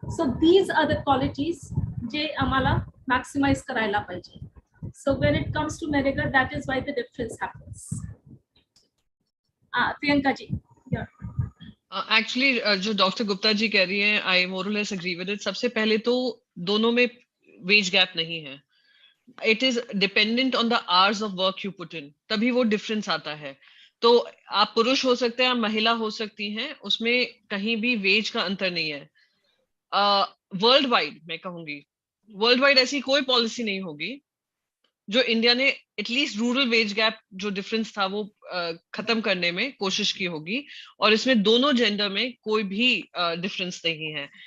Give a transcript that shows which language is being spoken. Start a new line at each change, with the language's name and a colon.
English: So these are the qualities
Marathi: je amala maximize karayla pahiye.
English: So when it comes to Manrega, that is why the difference happens. Priyanka ji, yeah. Actually,
Hindi: जो doctor Gupta ji कह रही हैं,
English: I more or less agree with it.
Hindi: सबसे पहले तो दोनों में wage gap नहीं है.
English: It is dependent on the hours of work you put in.
Hindi: तभी वो difference आता है. तो आप पुरुष हो सकते हैं, आप महिला हो सकती हैं, उसमें कहीं भी wage का अंतर नहीं है. वर्ल्ड वाइड मैं कहूंगी, वर्ल्ड वाइड ऐसी कोई पॉलिसी नहीं होगी जो इंडिया ने एटलीस्ट रूरल वेज गैप जो डिफरेंस था वो खत्म करने में कोशिश की होगी, और इसमें दोनों जेंडर में कोई भी डिफरेंस नहीं है.